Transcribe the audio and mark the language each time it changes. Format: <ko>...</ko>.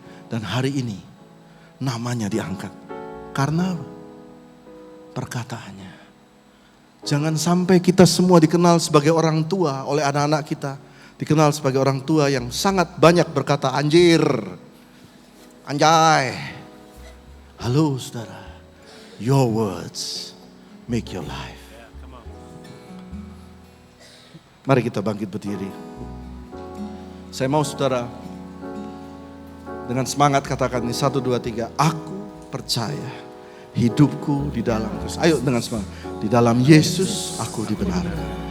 <id>Dan hari ini namanya diangkat. Karena perkataannya. Jangan sampai kita semua dikenal sebagai orang tua oleh anak-anak kita. Dikenal sebagai orang tua yang sangat banyak berkata anjir. Anjay. Halo saudara.</id> <en>Your words make your life.</en> <id>Mari kita bangkit berdiri. Saya mau saudara dengan semangat katakan ini 1, 2, 3. Aku percaya hidupku di dalam Kristus. Ayo dengan semangat. Di dalam Yesus aku dibenarkan.</id>